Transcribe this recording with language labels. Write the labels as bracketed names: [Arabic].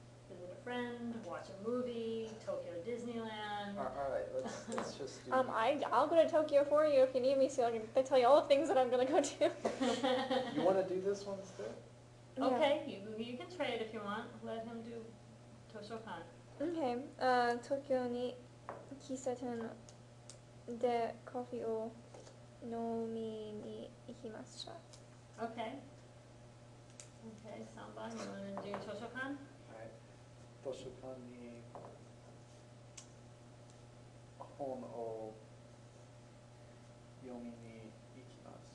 [English] Visit a friend, watch a movie, Tokyo Disneyland. All right, let's just do. I'll go to Tokyo for you if you need me, so I can tell you all the things that I'm gonna go to. You want to do this one still? Okay, you can trade if you want. Let him do Toshokan. Okay. [Japanese] 東京に喫茶店でコーヒーを飲みに行きました。 [English] Okay. Okay, Sanban, you want to do Toshokan? [Japanese] はい。図書館に本を読みに行きます。